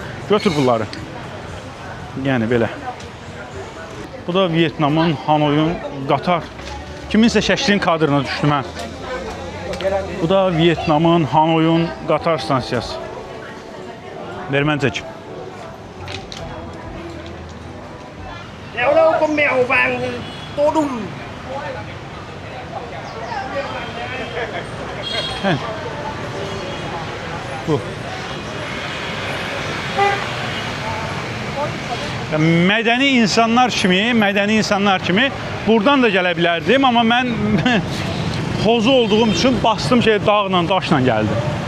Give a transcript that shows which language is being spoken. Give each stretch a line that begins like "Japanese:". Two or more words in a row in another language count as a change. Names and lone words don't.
Azerbaijani: Götür bunları. Yəni belə. Bu da Vyetnamın Hanoyun qatar. Kiminsə şəklinin kadrına düşdüm mən. Bu da Vyetnamın Hanoyun qatar stansiyası. Ver mən çəkim.
Vietnamese: Đéo đâu có mèo vàng to đùng.
Azerbaijani: Bu. Mədəni insanlar kimi buradan da gələ bilərdim, amma mən xozu olduğum üçün bastım şey dağla, daşla gəldim.